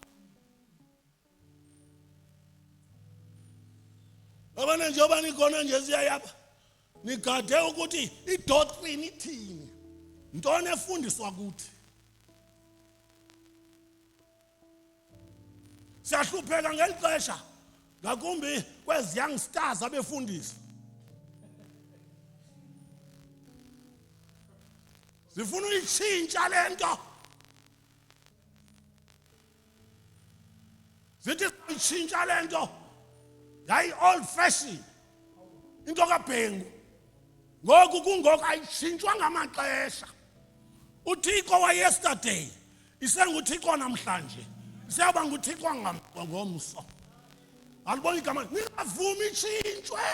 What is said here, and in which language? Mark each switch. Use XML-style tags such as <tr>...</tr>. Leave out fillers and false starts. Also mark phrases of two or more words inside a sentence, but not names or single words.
<zu>Abana njengoba nikhona nje siyayapha. Nigade ukuthi idoctrine ithini.</zu> <xh>Ntoni efundiswa kuthi. Siyahlupheka ngelixesha. Ngakumbi kwezi</xh> <en>young stars</en> <xh>abefundisi. zifuna uyitshintsha lento zithi uyitshintsha lento yayi</xh> <en>old fashioned</en> <xh>into kaBhengu ngoku kungoku ayitshintshwa ngamaxesha uThixo wa yesterday isenguThixo namhlanje isiyaba nguThixo ngomso alibona igama ningavumi itshintshwe</xh>